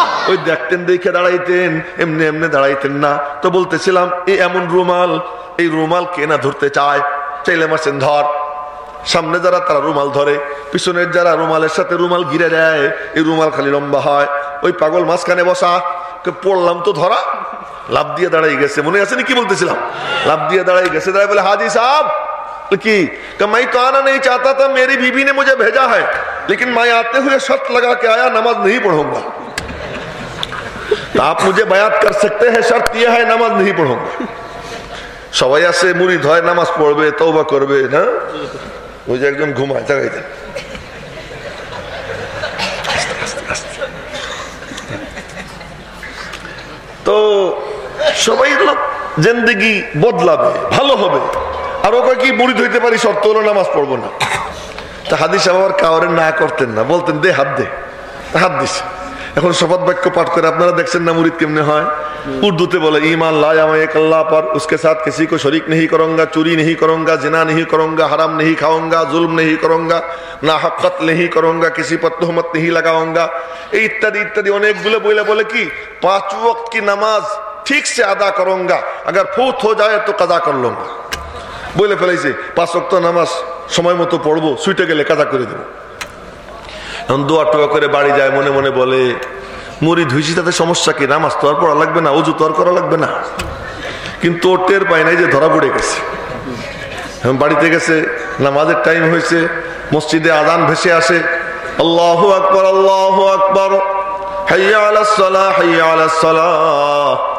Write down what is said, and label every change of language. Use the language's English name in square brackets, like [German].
[Bangla] ওই দেখতেন দেখে দাঁড়াইতেন, এমনি এমনি দাঁড়াইতেন না। তো বলতেছিলাম এই এমন রুমাল, এই রুমাল কে না ধরতে চায়? চাইলে মারছেন ধর। সামনে যারা তারা রুমাল ধরে, পিছনের যারা রুমালের সাথে রুমাল ঘিরে দেয়, এই রুমাল খালি লম্বা হয়। ওই পাগল মাঝখানে বসা, পড়লাম তো ধরা, লাভ দিয়ে দাঁড়াই গেছে। মনে আছে কি বলতেছিলাম? লাভ দিয়ে দাঁড়াই গেছে। দাঁড়াই বলে হাজি সাहब [Hindi] की मैं तो आना नहीं चाहता था, मेरी बीवी ने मुझे भेजा है, लेकिन मैं आते हुए शर्त लगा के आया नमाज नहीं पढ़ूंगा। तो आप मुझे बयात कर सकते हैं, शर्त यह है नमाज नहीं पढ़ूंगा। [Bangla] সবাই আছে মুরিদ হয়, নামাজ পড়বে, তওবা করবে না। ওই যে একজন ঘুমায়, জাগাই দেন। তো সবাই জিন্দেগি বদলাবে, ভালো হবে। আর ওকে কি মুরিদ হইতে পারি, শর্ত হলো নামাজ পড়বো না। তা হাদিস আবার কাউরে না করতেন না, বলতেন দে হাত দে, হাত দিস। এখন শপথ বাক্য পাঠ করে আপনারা দেখছেন না মুরিদ কেমনে হয়। उर्दूते बोले [Hindi] ईमान लाया मैं एक अल्लाह पर, उसके साथ किसी को शरीक नहीं करूंगा, चोरी नहीं करूंगा, जिना नहीं करूंगा, हराम नहीं खाऊंगा, जुल्म नहीं करूंगा, नाहक कत्ल नहीं करूंगा, किसी पर तोहमत नहीं लगाऊंगा, [Bangla] इत्यादि इत्यादि अनेकगुलो बोले। [Hindi] बोले कि 5 वक्त की नमाज ठीक से अदा करूंगा, अगर फौत हो जाए तो कजा कर लूंगा। [Bangla] बोले ফেলাইছে 5 ওয়াক্ত নামাজ সময় মতো পড়বো, সুইটে গেলে কাজা করে দেব। এখন দোয়া টোয়া করে বাড়ি যায়, মনে মনে বলে মুরিদ হইছি তাতে সমস্যা কি, নামাজ তো আর পড়া লাগবে না, ওযু তো আর করা লাগবে না। কিন্তু ওর টের পায় নাই যে ধরা পড়ে গেছে। বাড়িতে গেছে, নামাজের টাইম হয়েছে, মসজিদে আযান ভেসে আসে, আল্লাহু আকবার আল্লাহু আকবার, হাইয়া আলাস সালাহ হাইয়া আলাস সালাহ।